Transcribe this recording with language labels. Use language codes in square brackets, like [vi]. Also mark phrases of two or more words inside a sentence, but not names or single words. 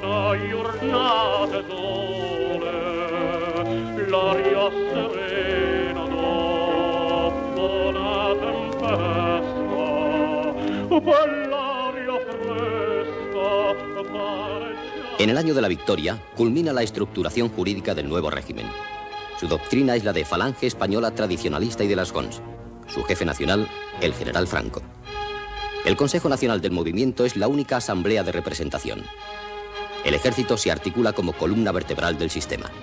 [it] da giornate sole, l'aria serena dopo la tempesta, quell'aria fresca pareggia. [es] En el año de la victoria culmina la estructuración jurídica del nuevo régimen. Su doctrina es la de Falange Española Tradicionalista y de las Gons. Su jefe nacional, el general Franco. El Consejo Nacional del Movimiento es la única asamblea de representación. El ejército se articula como columna vertebral del sistema.